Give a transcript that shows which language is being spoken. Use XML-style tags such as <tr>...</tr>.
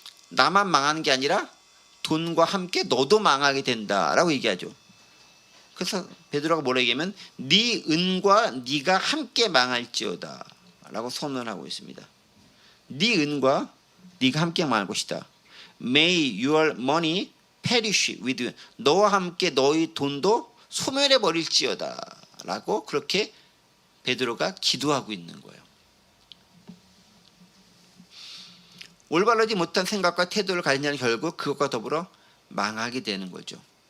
<ko>나만 망하는 게 아니라 돈과 함께 너도 망하게 된다라고 얘기하죠. 그래서 베드로가 뭐라 얘기하면 네 은과 네가 함께 망할지어다 라고 선언하고 있습니다. 네 은과 네가 함께 망할 것이다.</ko> <en>May your money perish with you.</en> <ko>너와 함께 너의 돈도 소멸해 버릴지어다 라고 그렇게 베드로가 기도하고 있는 거예요. 올바르지 못한 생각과 태도를 가진 자는 결국 그것과 더불어 망하게 되는 거죠.</ko>